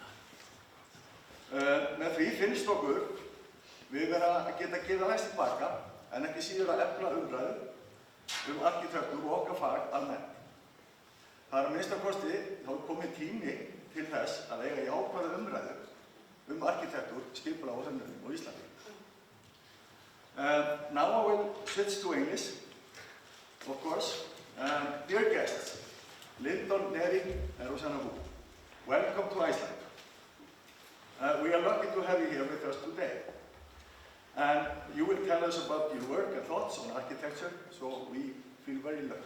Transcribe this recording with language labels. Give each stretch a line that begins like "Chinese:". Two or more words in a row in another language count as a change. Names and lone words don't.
Icelandic: Með því finnst okkur við vera að geta gefið aðeins tilbaka en ekki síður að efla umræðu arkitektúr og okkar fag almennt. Það er að minnsta kosti þá komið tími til þess að eiga jákvæða umræðu arkitektúr, skipulag og hönnun á Íslandi.
English: Now I will switch to English, of course. Dear guests, Lyndon Neri and Rossana Hu, welcome to Iceland. We are lucky to have you here with us today. And you will tell us about your work and thoughts on architecture, so we feel very lucky.